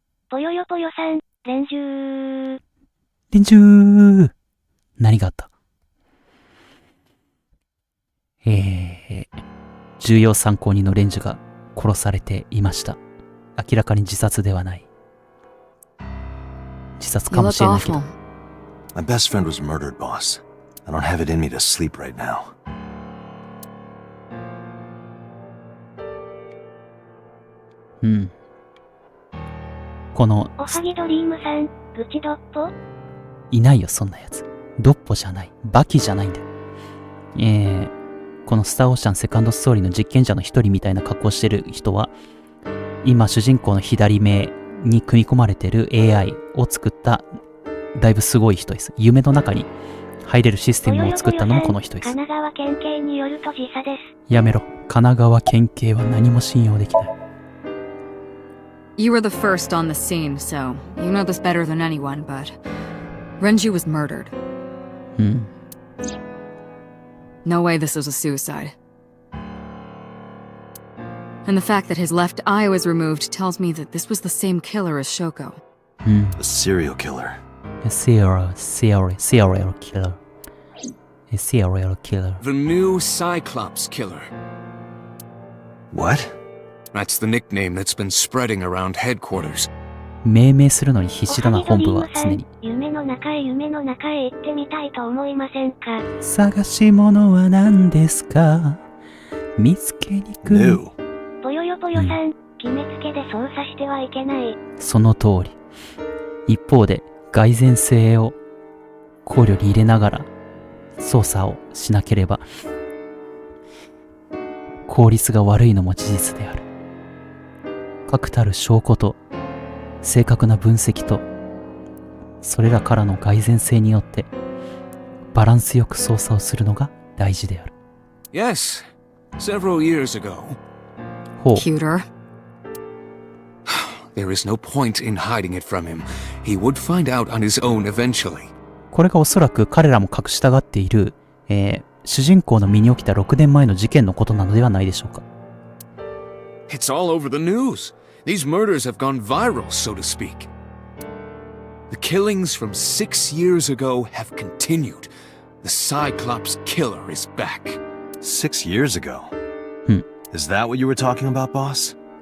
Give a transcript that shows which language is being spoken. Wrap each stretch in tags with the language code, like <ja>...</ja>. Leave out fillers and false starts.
<ja>ぽよよぽよさん、連中。何があった？重要参考人のレンジュが殺されていました。明らかに自殺ではない。自殺かもしれないけど。</ja> <en>My best friend was murdered, boss. I don't have it in me to sleep right now.</en> <ja>うん。このおはぎドリームさん、愚痴どっぽ？いないよ、そんなやつ。ドッポじゃない。バキじゃないんだよ。このスターオーシャンセカンドストーリーの実験者の一人みたいな格好してる人は、今主人公の左目に組み込まれてる AI を作っただいぶすごい人です。夢の中に入れるシステムを作ったのもこの人です。神奈川県警によると時差です。やめろ。神奈川県警は何も信用できない。</ja> <en>You were the first on the scene, so you know this better than anyone, but Renju was murdered.</en> <ja>うん。</ja> <en>No way this was a suicide. And the fact that his left eye was removed tells me that this was the same killer as Shoko.</en> <ja>うん。</ja> <en>A serial killer. A serial killer. A serial killer. The new Cyclops killer. What? That's the nickname that's been spreading around headquarters.</en> <ja>命名するのに必死だな、本部は常に。夢の中へ行ってみたいと思いませんか？探し物は何ですか？見つけにくい。</ja> <en>New.</en> <ja>ぽよよぽよさん、決めつけで操作してはいけない。その通り。一方で、蓋然性を考慮に入れながら操作をしなければ、効率が悪いのも事実である。確たる証拠と、正確な分析と、それらからの蓋然性によって、バランスよく操作をするのが大事である。</ja> <en>Yes, several years ago.</en> <ja>ほう。</ja> <en>Cuter. There is no point in hiding it from him. He would find out on his own eventually.</en> <ja>これがおそらく彼らも隠したがっている、主人公の身に起きた6年前の事件のことなのではないでしょうか。</ja> <en>It's all over the news. These murders have gone viral, so to speak. The killings from 6 years ago have continued. The Cyclops killer is back. 6 years ago. Is that what you were talking about, boss?</en>